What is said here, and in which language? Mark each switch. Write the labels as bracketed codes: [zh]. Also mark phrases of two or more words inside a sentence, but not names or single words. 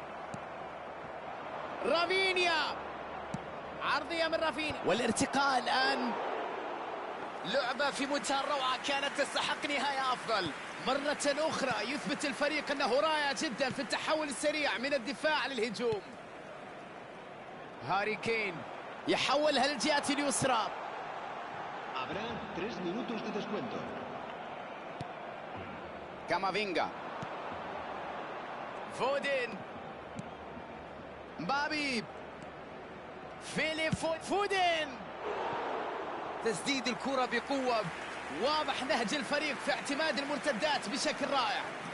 [ar] رافينيا، عرضية من رافينيا، والارتقاء الآن. لعبة في منتهى الروعة، كانت تستحق نهاية أفضل. مرة أخرى يثبت الفريق أنه رائع جدا في التحول السريع من الدفاع للهجوم. هاري كين يحولها للجهة اليسرى. [es] Habrá 3 minutos de descuento. [ar] كامافينجا، فودين، مبابي، فودين، تسديد الكرة بقوة واضح نهج الفريق في اعتماد المرتدات بشكل رائع.